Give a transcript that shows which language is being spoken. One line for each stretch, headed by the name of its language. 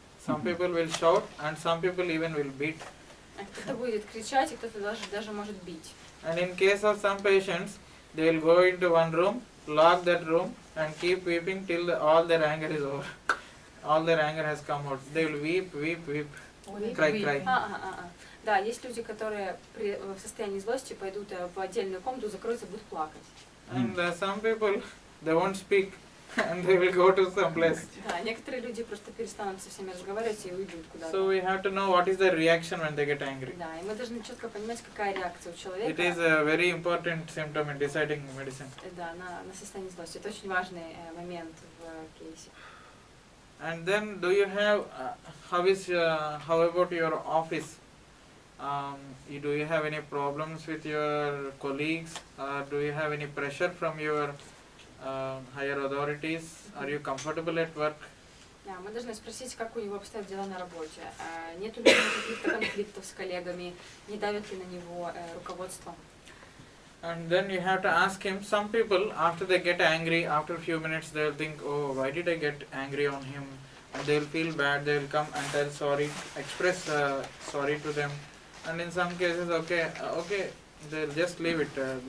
English: Some people will shout, and some people even will beat.
Russian: Кто-то будет кричать, и кто-то даже может бить.
English: And in case of some patients, they will go into one room, lock that room, and keep weeping till all their anger is over. All their anger has come out. They will weep, weep, weep, cry.
Russian: Да, есть люди, которые в состоянии злости пойдут в отдельную комнату, закроются, будут плакать.
English: And some people, they won't speak, and they will go to some place.
Russian: Да, некоторые люди просто перестанут со всеми разговаривать и уйдут куда-то.
English: So we have to know what is the reaction when they get angry.
Russian: Да, и мы должны четко понимать, какая реакция у человека.
English: It is a very important symptom in deciding medicine.
Russian: Да, на состояние злости. Это очень важный момент в кейсе.
English: And then, do you have how about your office? Do you have any problems with your colleagues? Do you have any pressure from your higher authorities? Are you comfortable at work?
Russian: Да, мы должны спросить, как у него обстоят дела на работе. Нет ли у него каких-то конфликтов с коллегами? Не давит ли на него руководство?
English: And then you have to ask him. Some people, after they get angry, after a few minutes, they will think, oh, why did I get angry on him? And they will feel bad. They will come and tell sorry, express sorry to them. And in some cases, okay, they'll just leave it.